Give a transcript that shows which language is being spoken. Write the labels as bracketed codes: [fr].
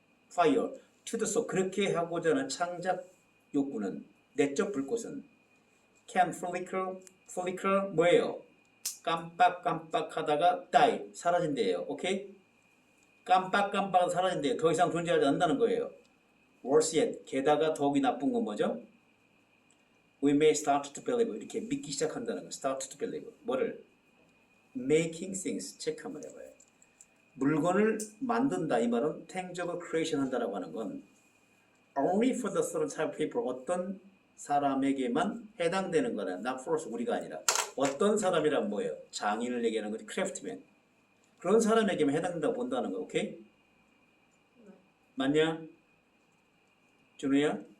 [en] fire to the soul [ko] 그렇게 하고자 하는 창작 욕구는 내적 불꽃은 [en] can flicker [ko] 뭐예요? 깜빡깜빡하다가 [en] die [ko] 사라진대요. 오케이? 깜빡깜빡 사라진대요. 더 이상 존재하지 않는다는 거예요. [en] worse yet [ko] 게다가 더욱이 나쁜 건 뭐죠? [en] We may start to believe [ko] 이렇게 믿기 시작한다는 거. [en] start to believe [ko] 뭐를? [en] making things [ko] 체크 한번 해봐요. 물건을 만든다 이 말은 [en] tangible creation [ko] 한다라고 하는 건 [en] only for the certain type of people [ko] 어떤 사람에게만 해당되는 거는 [en] not for us [ko] 우리가 아니라 어떤 사람이란 뭐예요? 장인을 얘기하는 거지 크래프트맨 그런 사람에게만 해당된다고 본다는 거 오케이? 맞냐? 준우야?